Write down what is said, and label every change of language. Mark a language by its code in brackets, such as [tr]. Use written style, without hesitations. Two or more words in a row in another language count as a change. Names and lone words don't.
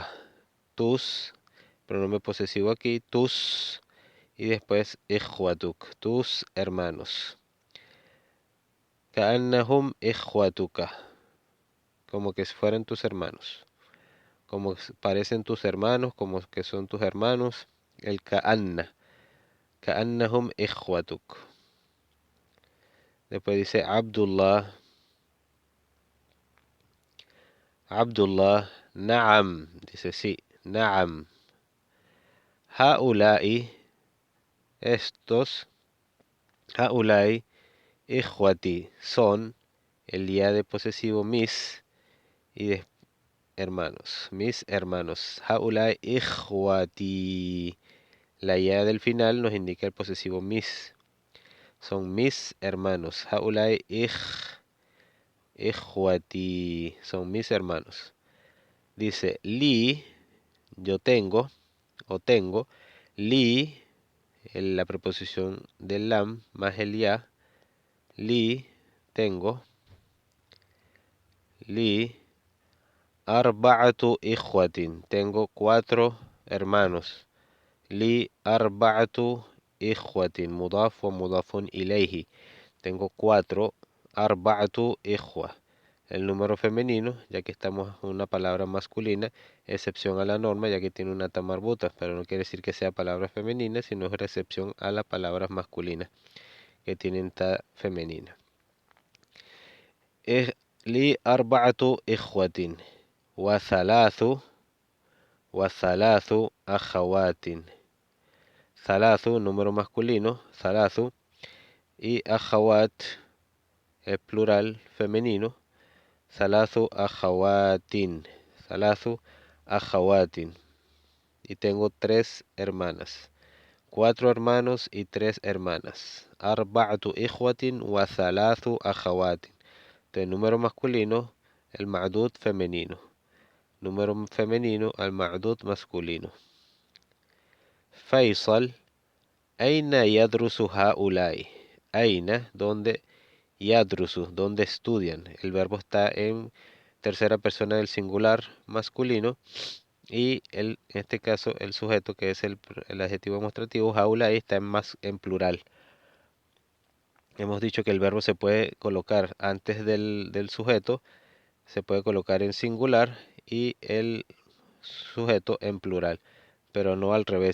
[es] Tus, pronombre posesivo aquí, tus, y después ikhwatuk, tus hermanos. [ar] كأنهم إخوتك. [es] Como que fueran tus hermanos. Como parecen tus hermanos, como que son tus hermanos. [ar] El كأنّ كأنهم إخوتك. [es] Después dice Abdullah. Abdullah, na'am, dice sí, na'am. [ar] هؤلاء, estos, هؤلاء إخوتي, [es] son, el día de posesivo mis, y de hermanos, mis hermanos. [ar] هؤلاء إخوتي, [es] la ya del final nos indica el posesivo mis, son mis hermanos. [ar] هؤلاء إخوتي, [es] son mis hermanos. Dice, li, yo tengo o tengo. Li, la preposición del lam más el ya. Li, tengo. [ar] لي أربعة إخوة. [es] Tengo 4 hermanos. [ar] لي أربعة إخوة. مضاف ومضاف إليه. Tengo 4. أربعة إخوة. [es] El número femenino, ya que estamos en una palabra masculina, excepción a la norma, ya que tiene una ta marbuta, pero no quiere decir que sea palabra femenina, sino es una excepción a las palabras masculinas que tienen ta femenina. [ar] لي أربعة إخوة وثلاث أخوات. [es] Thalathu, número masculino, thalathu, y akhawat, es plural femenino, [ar] ثلاث أخوات. ثلاث أخوات. [es] Y tengo 3 hermanas. 4 hermanos y 3 hermanas. [ar] أربعة إخوة وثلاث أخوات. [es] Entonces, número masculino, el ma'dud femenino. Número femenino, al ma'dud masculino. [ar] Faisal, أين يدرس هؤلاء. [es] Aina, donde yadrusu, donde estudian. El verbo está en tercera persona del singular masculino. Y en este caso el sujeto, que es el adjetivo demostrativo, haulai, está en plural. Hemos dicho que el verbo se puede colocar antes del sujeto, se puede colocar en singular y el sujeto en plural, pero no al revés.